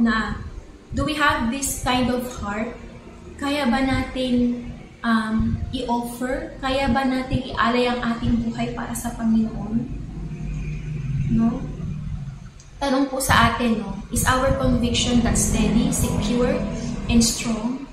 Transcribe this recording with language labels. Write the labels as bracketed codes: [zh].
[en] Na do we have this kind of heart? [tl] Kaya ba natin i-offer? Kaya ba natin ialay ang ating buhay para sa Panginoon? No? Tanong po sa atin, no? [en] Is our conviction that steady, secure, and strong?